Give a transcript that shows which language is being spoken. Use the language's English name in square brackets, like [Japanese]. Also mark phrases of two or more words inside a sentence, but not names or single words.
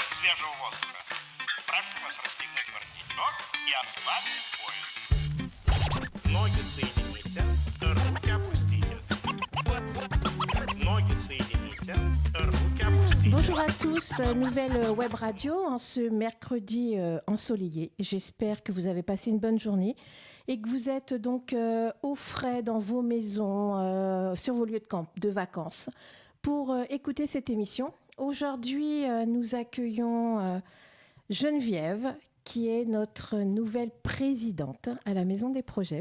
[Russian] свежего воздуха. Прошу вас расстегнуть воротничок и отправить в поезд. Ноги соедините, руки опустите. Ноги соедините, руки опустите. [French] Bonjour à tous, nouvelle web radio en ce mercredi ensoleillé. J'espère que vous avez passé une bonne journée et que vous êtes donc au frais dans vos maisons, sur vos lieux de vacances pour écouter cette émission. Aujourd'hui, nous accueillons Geneviève, qui est notre nouvelle présidente à la Maison des Projets.